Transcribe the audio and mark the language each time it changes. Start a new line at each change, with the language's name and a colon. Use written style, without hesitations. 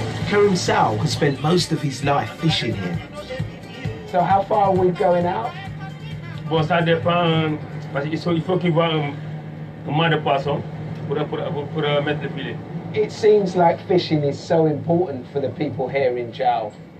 English: Karim Sal has spent most of his life fishing here. So how far are we going out?
French: Bon, ça dépend, parce qu'il faut qu'il voit un moment de poisson pour mettre le filet.
English: It seems like fishing is so important for the people here in Jao.